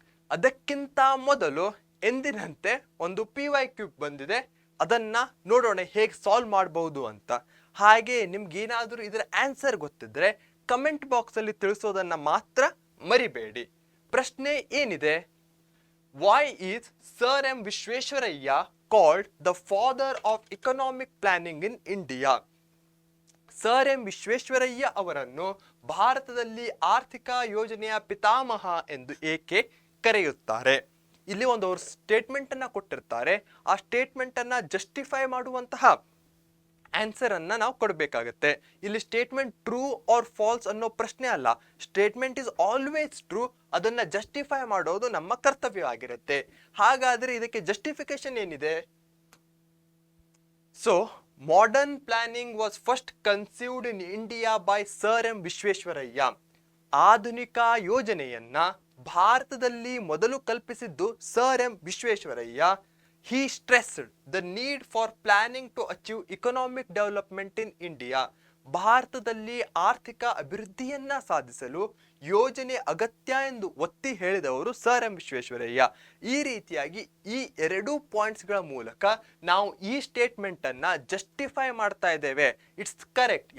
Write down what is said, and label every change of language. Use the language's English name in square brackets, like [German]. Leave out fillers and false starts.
[Kannada] ಅದಕ್ಕಿಂತ ಮೊದಲು ಎಂದಿನಂತೆ ಒಂದು PYQ ಬಂದಿದೆ, ಅದನ್ನ ನೋಡೋಣ ಹೇಗೆ ಸಾಲ್ವ್ ಮಾಡಬಹುದು ಅಂತ. ಹಾಗೆ ನಿಮ್ಗೆ ಏನಾದ್ರೂ ಇದರ ಆನ್ಸರ್ ಗೊತ್ತಿದ್ರೆ ಕಮೆಂಟ್ ಬಾಕ್ಸ್ ಅಲ್ಲಿ ತಿಳಿಸೋದನ್ನ ಮಾತ್ರ ಮರಿಬೇಡಿ. ಪ್ರಶ್ನೆ ಏನಿದೆ, [English] Why is sir M Visvesvaraya called the father of economic planning in India? [Kannada] Sir M Visvesvaraya ಅವರನ್ನು ಭಾರತದಲ್ಲಿ ಆರ್ಥಿಕ ಯೋಜನೆಯ ಪಿತಾಮಹ ಎಂದು ಏಕೆ ಕರೆಯುತ್ತಾರೆ? ಇಲ್ಲಿ ಒಂದು ಅವರು ಸ್ಟೇಟ್ಮೆಂಟ್ ಅನ್ನ ಕೊಟ್ಟಿರ್ತಾರೆ. ಆ ಸ್ಟೇಟ್ಮೆಂಟ್ ಅನ್ನ ಜಸ್ಟಿಫೈ ಮಾಡುವಂತಹ ಆನ್ಸರ್ ಅನ್ನ ನಾವು ಕೊಡಬೇಕಾಗತ್ತೆ. ಇಲ್ಲಿ ಸ್ಟೇಟ್ಮೆಂಟ್ ಟ್ರೂ ಆರ್ ಫಾಲ್ಸ್ ಅನ್ನೋ ಪ್ರಶ್ನೆ ಅಲ್ಲ, [English] Statement is always true. [Kannada] ಅದನ್ನ ಜಸ್ಟಿಫೈ ಮಾಡೋದು ನಮ್ಮ ಕರ್ತವ್ಯವಾಗಿರುತ್ತೆ. ಹಾಗಾದ್ರೆ ಇದಕ್ಕೆ ಜಸ್ಟಿಫಿಕೇಶನ್ ಏನಿದೆ? [English] So modern planning was first conceived in India by sir M Visvesvaraya. [Kannada] ಆಧುನಿಕ ಯೋಜನೆಯನ್ನ ಭಾರತದಲ್ಲಿ ಮೊದಲು ಕಲ್ಪಿಸಿದ್ದು sir M Visvesvaraya. [English] He stressed the need for planning to achieve economic development in India. [Kannada] ಭಾರತದಲ್ಲಿ ಆರ್ಥಿಕ ಅಭಿವೃದ್ಧಿಯನ್ನ ಸಾಧಿಸಲು ಯೋಜನೆ ಅಗತ್ಯ ಎಂದು ಒತ್ತಿ ಹೇಳಿದವರು ಸರ್ ಎಂ ವಿಶ್ವೇಶ್ವರಯ್ಯ. ಈ ರೀತಿಯಾಗಿ ಈ ಎರಡು ಪಾಯಿಂಟ್ಸ್ಗಳ ಮೂಲಕ ನಾವು ಈ ಸ್ಟೇಟ್ಮೆಂಟ್ ಅನ್ನ ಜಸ್ಟಿಫೈ ಮಾಡ್ತಾ ಇದ್ದೇವೆ. [English] It's correct.